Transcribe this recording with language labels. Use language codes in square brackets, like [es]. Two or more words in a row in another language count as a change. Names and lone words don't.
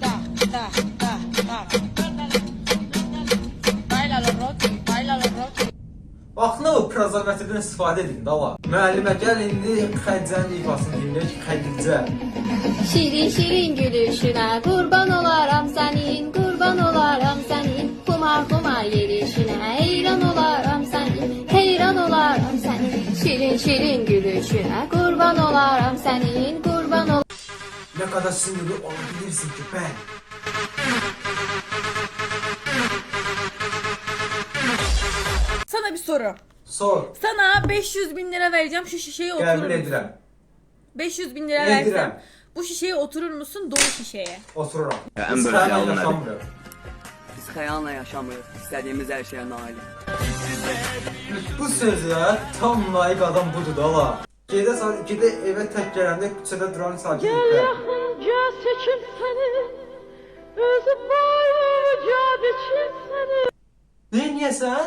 [az] Bax nə o prezervativdən istifadə edin da la. Müəllimə gəl indi Xədicənin ifasını dinləyək. Xədicə. [tr] Şirin şirin gülüşüne kurban olaram senin, kurban olaram senin. Kumar kumar gelişine heyran olaram senin, heyran olaram senin. Şirin şirin gülüşüne kurban olaram senin, kurban olaram. Nə qədər sinirli olabilirsin ki ben. Sana bir soru. Sor. Sana 500 bin lira vereceğim, şu şişeye oturur [az] Qəbul [tr] musun? [az] edirəm. [tr] 500 bin lira [az] Edirəm. [tr] versem bu şişeye oturur musun, dolu şişeye? [az] Otururam. ən böyük xəyalım nədir? Biz xəyalla yaşamırıq. İstədiyimiz hər şeyə nail. Bu sözə tam layiq adam budur da la. Gedə saat 2-də evə tək gələndə küçədə duran sakit etdi. Neyniyəsən?